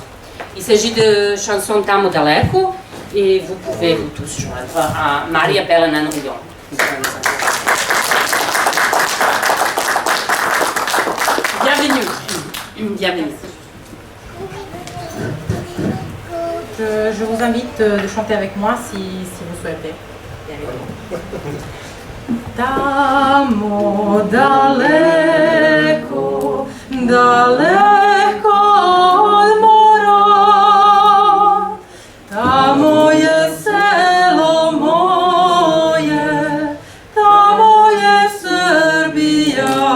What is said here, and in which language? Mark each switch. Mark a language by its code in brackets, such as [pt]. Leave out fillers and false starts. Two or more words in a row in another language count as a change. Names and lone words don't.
[fr] Il s'agit de chanson Tamo Daleko et vous pouvez vous tous joindre à Maria Belenan Rouillon. Bienvenue. Je vous invite de chanter avec moi si vous souhaitez. [sr] Tamo daleko, daleko od mora, tamo je selo moje, tamo je Srbija,